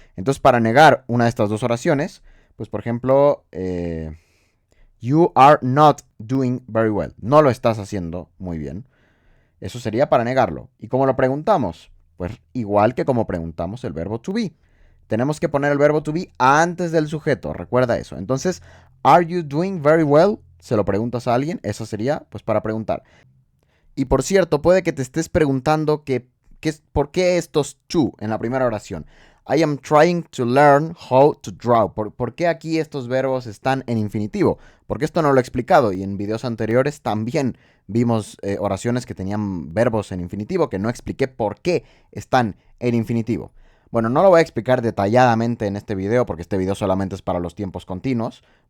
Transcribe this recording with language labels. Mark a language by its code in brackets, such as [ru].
[es] Entonces, para negar una de estas dos oraciones, pues por ejemplo, [en] you are not doing very well. [es] No lo estás haciendo muy bien. Eso sería para negarlo. ¿Y cómo lo preguntamos? Pues igual que como preguntamos el verbo to be. Tenemos que poner el verbo to be antes del sujeto. Recuerda eso. [en] Entonces, are you doing very well? [es] Se lo preguntas a alguien. Eso sería pues para preguntar. Y por cierto, puede que te estés preguntando ¿por qué estos to en la primera oración? [en] I am trying to learn how to draw. [es] ¿Por qué aquí estos verbos están en infinitivo? Porque esto no lo he explicado y en videos anteriores también vimos oraciones que tenían verbos en infinitivo que no expliqué por qué están en infinitivo. Bueno, no lo voy a explicar detalladamente en este video porque este video solamente es para los tiempos continuos.